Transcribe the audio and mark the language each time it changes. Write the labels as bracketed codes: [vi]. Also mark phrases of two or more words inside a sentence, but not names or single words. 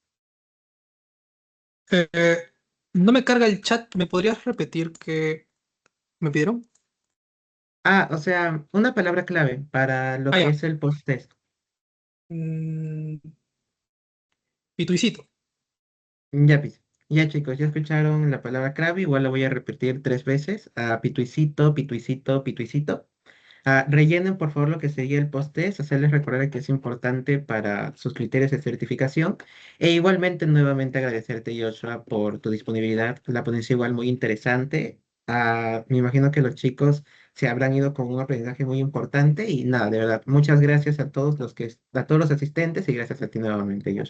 [es] Eh, no me carga el chat, ¿me podrías repetir qué me pidieron? O sea, una palabra clave para lo Ah, que ya. es el post-test. Mm, Pituicito. Ya, ya chicos, ya escucharon la palabra clave, igual la voy a repetir 3 veces. Pituicito, pituicito, pituicito. Rellenen por favor lo que sería el post-test, hacerles recordar que es importante para sus criterios de certificación. E igualmente, nuevamente agradecerte, Joshua, por tu disponibilidad. La ponencia igual muy interesante. Me imagino que los chicos se habrán ido con un aprendizaje muy importante y nada, de verdad, muchas gracias a todos a todos los asistentes y gracias a ti nuevamente, Joshua.